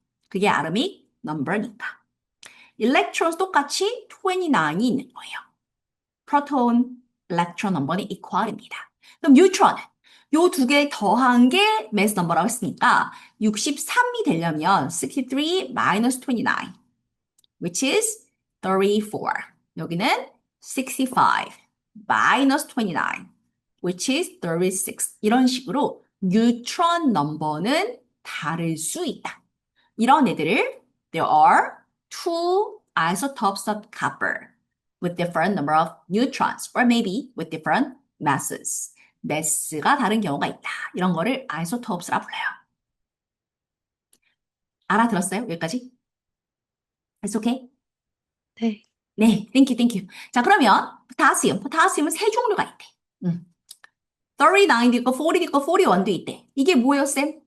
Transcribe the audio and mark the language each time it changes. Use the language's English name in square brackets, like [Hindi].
[Korean] 그게 아토믹 넘버니까. 일렉트론스 똑같이 29이 있는 거예요. 프로톤, 일렉트론 넘버는 이퀄입니다. 그럼 뉴트론은 요 두 개 더한 게 매스 넘버라고 했으니까 63이 되려면 63 [English] minus 29, which is 34. [Korean] 여기는 65 [English] minus 29, which is 36. [Korean] 이런 식으로 뉴트론 넘버는 다를 수 있다. 이런 애들을 [English] there are two isotopes of copper with different number of neutrons or maybe with different masses. [Korean] 매스가 다른 경우가 있다. 이런 거를 isotopes라 불러요. 알아들었어요? 여기까지? [English] It's okay? [Korean] 네. 네, [English] thank you, thank you. [Korean] 자, 그러면 포타시움은 세 종류가 있대. 39도 있고 40도 있고 41도 있대. 이게 뭐예요, 쌤?